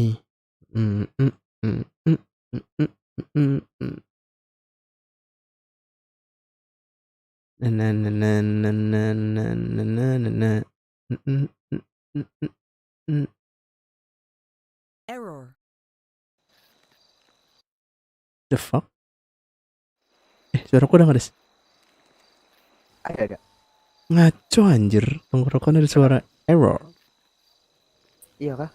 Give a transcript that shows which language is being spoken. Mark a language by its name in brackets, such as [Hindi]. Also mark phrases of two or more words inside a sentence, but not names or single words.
[English] Mm, mm, mm, mm, mm, mm, mm, mm. Na na na na na na na na na na na. Mm, mm, mm, mm, mm, mm. Error. The fuck? [Indonesian] Suaraku udah nggak ada. Ada. Ngaco anjir. Tenggorokan ada suara error. Iya kah?